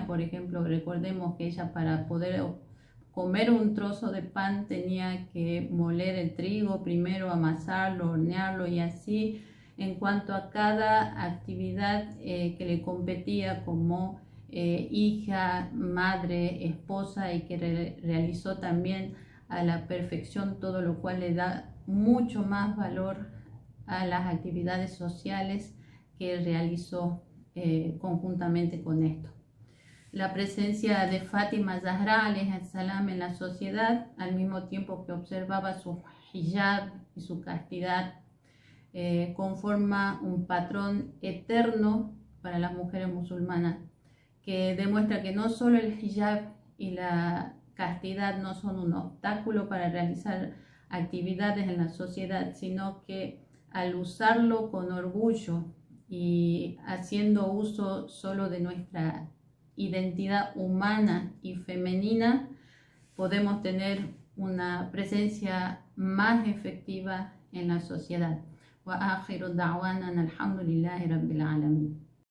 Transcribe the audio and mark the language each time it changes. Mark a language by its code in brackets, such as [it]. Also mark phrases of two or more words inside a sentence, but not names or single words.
[es] Por ejemplo, recordemos que ella, para poder comer un trozo de pan, tenía que moler el trigo primero, amasarlo, hornearlo, y así en cuanto a cada actividad que le competía como hija, madre, esposa, y que realizó también a la perfección, todo lo cual le da mucho más valor a las actividades sociales que realizó conjuntamente con esto. La presencia de Fátima Zahra [ar] عليه السلام [es] en la sociedad, al mismo tiempo que observaba su hijab y su castidad, conforma un patrón eterno para las mujeres musulmanas, que demuestra que no solo el hijab y la castidad no son un obstáculo para realizar actividades en la sociedad, sino que al usarlo con orgullo y haciendo uso solo de nuestra identidad humana y femenina, podemos tener una presencia más efectiva en la sociedad. [ar] وآخر دعوانا الحمد لله رب العالمين.